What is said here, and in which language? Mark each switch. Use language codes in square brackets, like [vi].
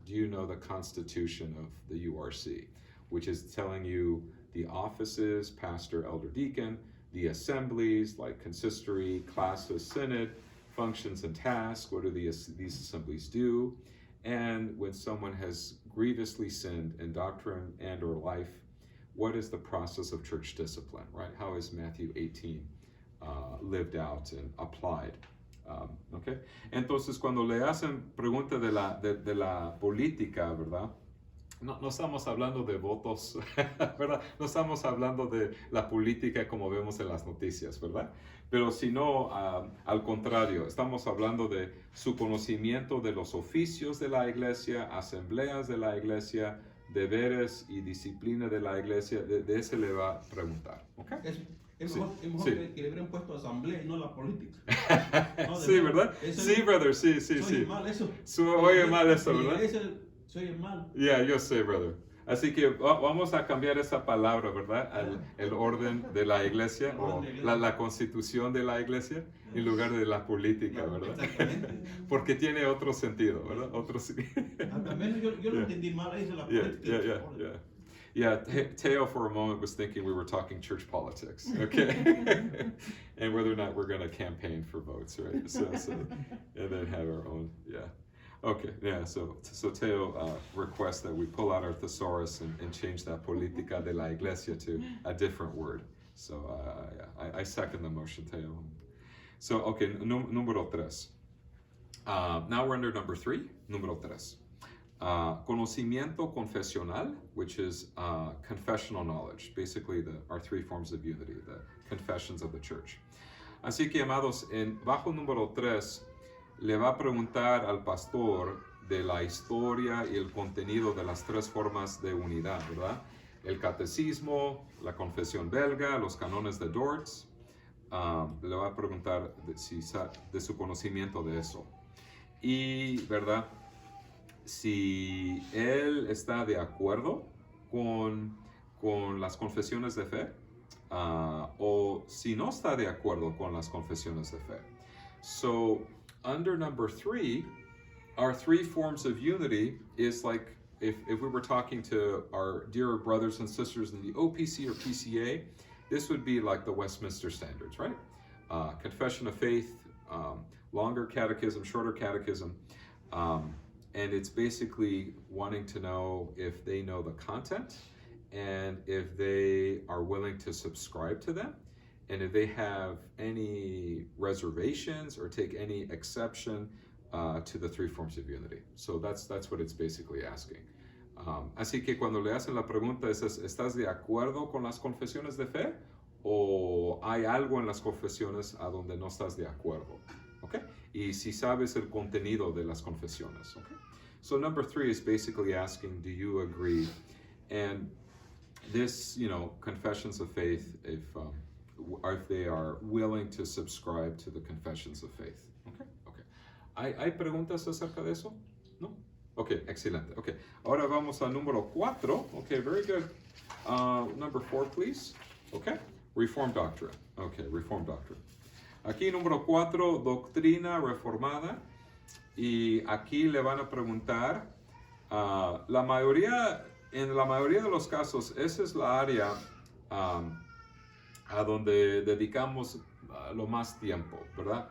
[en] Do you know the Constitution of the URC? Which is telling you the offices, pastor, elder, deacon, the assemblies like consistory, classis, synod, functions and tasks, what do these assemblies do? And when someone has grievously sinned in doctrine and or life, what is the process of church discipline, right? How is Matthew 18 lived out and applied? Okay. [es] Entonces, cuando le hacen pregunta de la política, ¿verdad? No estamos hablando de votos, ¿verdad? No estamos hablando de la política como vemos en las noticias, ¿verdad? Pero sino, al contrario, estamos hablando de su conocimiento de los oficios de la iglesia, asambleas de la iglesia, deberes y disciplina de la iglesia. De ese le va a preguntar, ¿ok? Es mejor que le hubieran puesto asamblea y no la política. No, sí, ¿verdad? Sí, brother, sí. Oye mal eso. Oye mal eso, ¿verdad? Soy mal. Yeah, yo sé, brother. Así que vamos a cambiar esa palabra, ¿verdad? El orden de la iglesia o la constitución de la iglesia en lugar de la política, ¿verdad? Exactamente. Porque tiene otro sentido, ¿verdad? También yo lo entendí mal, ahí la política. [en] Yeah, Teo for a moment was thinking we were talking church politics, okay? And whether or not we're going to campaign for votes, right? So, and then have our own, yeah. Okay, yeah, so Teo requests that we pull out our thesaurus and change that [es] política de la iglesia [en] to a different word. So I second the motion, Teo. So, okay, [es] número 3. [en] Now we're under number 3, [es] número 3. Conocimiento confesional, [en] which is confessional knowledge, basically our 3 forms of unity, the confessions of the church. [es] Así que, amados, bajo número 3, le va a preguntar al pastor de la historia y el contenido de las 3 formas de unidad, ¿verdad? El catecismo, la confesión belga, los cánones de Dort. Le va a preguntar de su conocimiento de eso. Y, ¿verdad? Si él está de acuerdo con las confesiones de fe, o si no está de acuerdo con las confesiones de fe. [en] So under number 3, our 3 forms of unity is like if we were talking to our dear brothers and sisters in the OPC or PCA, this would be like the Westminster Standards, right? Confession of faith, longer catechism, shorter catechism, and it's basically wanting to know if they know the content and if they are willing to subscribe to them, and if they have any reservations or take any exception to the 3 forms of unity. So that's what it's basically asking. [es] Así que cuando le hacen la pregunta es, ¿estás de acuerdo con las confesiones de fe? ¿O hay algo en las confesiones a donde no estás de acuerdo? Okay? Y si sabes el contenido de las confesiones. Okay? [en] So number 3 is basically asking, do you agree? And this, confessions of faith, if they are willing to subscribe to the confessions of faith. Okay. [es] ¿Hay preguntas acerca de eso? No? Okay, excelente. Okay, ahora vamos al número 4. [en] Okay, very good. Number 4, please. Okay, Reformed Doctrine. Okay, Reformed Doctrine. [es] Aquí número 4, doctrina reformada. Y aquí le van a preguntar, en la mayoría de los casos, esa es la área a donde dedicamos lo más tiempo, ¿verdad?